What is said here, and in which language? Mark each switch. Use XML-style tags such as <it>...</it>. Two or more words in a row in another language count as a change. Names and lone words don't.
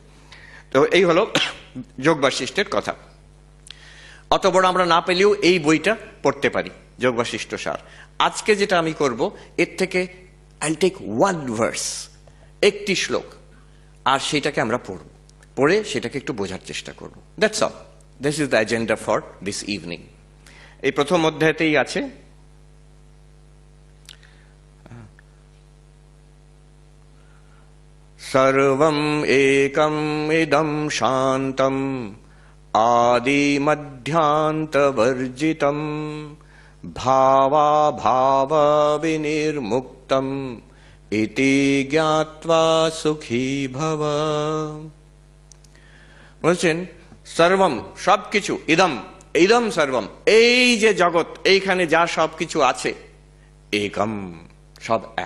<bn>তো এই হলো যোগ বাশিষ্ঠের কথা। অত বড় আমরা না পেলেও এই বইটা পড়তে পারি, যোগ বাশিষ্ঠ সার। আজকে যেটা আমি করব, এর থেকে</bn> <en>I'll take one verse,</en> <bn>একটি শ্লোক, আর সেটাকে আমরা পড়ব, পড়ে সেটাকে একটু বোঝার চেষ্টা করব।</bn> <en>That's all. This is the agenda for this evening.</en> <bn>এই প্রথম অধ্যায়তেই আছে,</bn> <sa>সর্বম একম ইদম শান্তম আদি মধ্যান্তবর্জিতম ভাবা ভাব বিনির্মুক্তম ইতি জ্ঞাত্বা সুখী ভব।</sa> <bn>বলছেন সর্বম, সবকিছু, ইদম,</bn> <sa>ইদম সর্বম,</sa> <bn>এই যে জগৎ, এইখানে যা সবকিছু আছে, একম, সব এক।</bn>